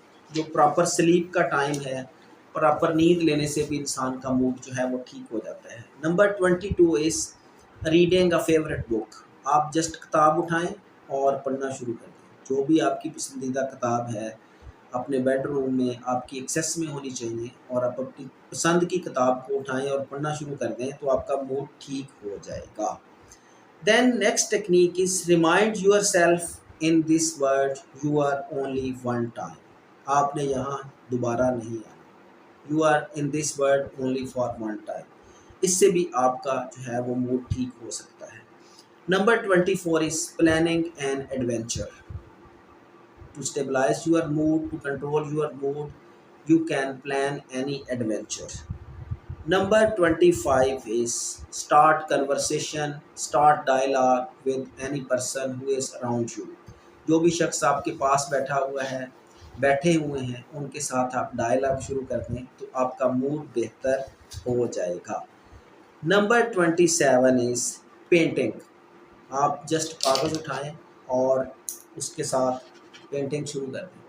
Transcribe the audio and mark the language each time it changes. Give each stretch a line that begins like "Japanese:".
Urdu: جو proper sleep کا time ہے، پراپر نیند لینے سے بھی انسان کا موڈ جو ہے وہ ٹھیک ہو جاتا ہے۔
English: number 22 is reading a favourite book,
Urdu: آپ جسٹ کتاب اٹھائیں اور پڑھنا شروع کر دیں۔ جو بھی آپ کی پسندیدہ کتاب ہے اپنے بیڈ روم میں آپ کی ایکسیس میں ہونی چاہیے، اور آپ اپنی پسند کی کتاب کو اٹھائیں اور پڑھنا شروع کر دیں تو آپ کا موڈ ٹھیک ہو جائے گا۔
English: Then next technique is remind yourself in this world you are only one time.
Urdu: آپ نے یہاں دوبارہ نہیں آنا،
English: you are in this world only for one time.
Urdu: اس سے بھی آپ کا جو ہے وہ موڈ ٹھیک ہو سکتا ہے۔
English: Number 24 is planning an adventure. To stabilize your mood, to control your mood, you can plan any adventure. Number 25 is start conversation, start dialogue with any person who is around you.
Urdu: جو بھی شخص آپ کے پاس بیٹھے ہوئے ہیں ان کے ساتھ آپ ڈائلاگ شروع کر دیں تو آپ کا موڈ بہتر ہو جائے گا.
English: Number 27 is painting.
Urdu: آپ جسٹ کاغذ اٹھائیں اور اس کے ساتھ پینٹنگ شروع کر دیں.